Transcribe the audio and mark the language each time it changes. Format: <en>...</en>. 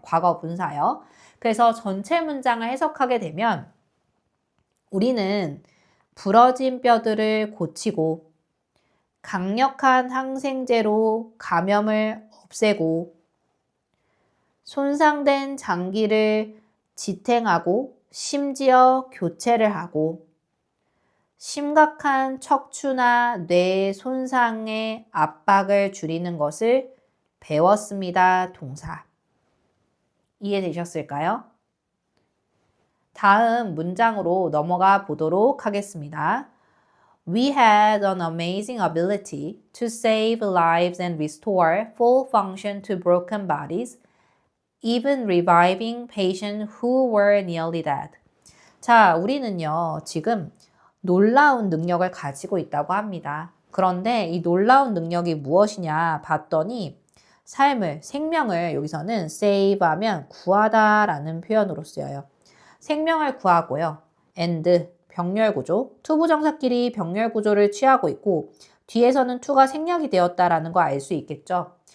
<ko>과거 분사요. 그래서 전체 문장을 해석하게 되면 우리는 부러진 뼈들을 고치고 강력한 항생제로 감염을 없애고 손상된 장기를 지탱하고 심지어 교체를 하고 심각한 척추나 뇌 손상의 압박을 줄이는 것을 배웠습니다. 동사. 이해되셨을까요? 다음 문장으로 넘어가 보도록 하겠습니다.</ko> <en>We had an amazing ability to save lives and restore full function to broken bodies, even reviving patients who were nearly dead.</en> <ko>자, 우리는요, 지금 놀라운 능력을 가지고 있다고 합니다. 그런데 이 놀라운 능력이 무엇이냐 봤더니 생명을 여기서는 save 하면 구하다 라는 표현으로 쓰여요. 생명을 구하고요. and, 병렬 구조, to 부정사끼리 병렬 구조를 취하고 있고 뒤에서는 to가 생략이 되었다라는 거 알 수 있겠죠.</ko>